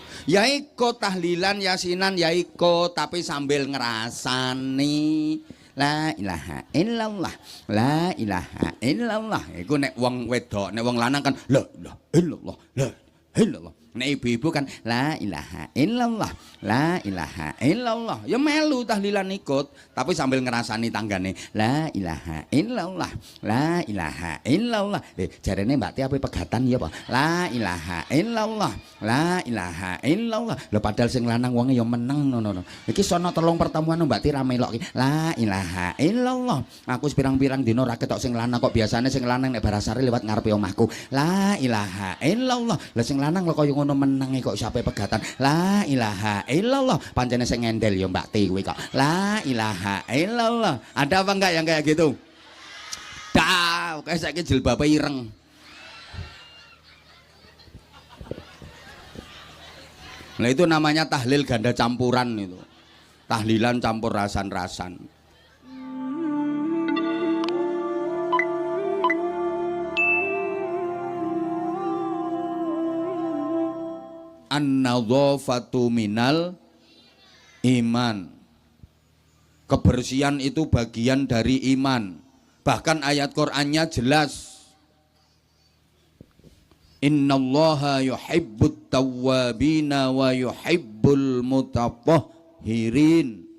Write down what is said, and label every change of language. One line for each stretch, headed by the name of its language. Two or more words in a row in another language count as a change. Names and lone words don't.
Javanese: Ya ikut tahlilan yasinan ya ikut tapi sambil ngerasani
Arabic: لا إله إلا الله لا إله إلا الله.
Javanese: Iku nek wong wedok, nek wong lanang kan
Arabic: لا إله إلا الله لا إله إلا الله.
Javanese: Nek ibu-ibu kan
Arabic: لا إله إلا الله لا إله إلا الله.
Javanese: Ya melu tahlilan ikut tapi sambil ngerasani tanggane
Arabic: لا إله إلا الله لا إله إلا الله.
Javanese: Jarene Mbak Ti apa pegatan ya apa
Arabic: لا إله إلا الله لا إله إلا الله.
Javanese: Lho padahal sing lanang wonge ya meneng ngono. Iki sono telung pertemuan Mbak Ti ra melok iki
Arabic: لا إله إلا الله.
Javanese: Aku pirang-pirang dina ra ketok sing lanang kok. Biasane sing lanang nek barasare lewat ngarepe omahku
Arabic: لا إله إلا الله.
Javanese: Lah sing lanang lho kaya ngono menenge kok sampai pegatan
Arabic: لا إله إلا الله.
Javanese: Pancene sing ngendel ya Mbak Ti kuwi kok
Arabic: لا إله إلا الله.
Indonesian: Ada apa enggak yang kayak gitu?
Javanese: Dah, kayak saiki jilbabe ireng.
Indonesian: Nah itu namanya tahlil ganda campuran itu. Tahlilan campur rasan-rasan.
Arabic: النظافة من الإيمان.
Indonesian: Kebersihan itu bagian dari iman. Bahkan ayat Qur'annya jelas.
Arabic: إن الله يحب التوابين ويحب المتطهرين.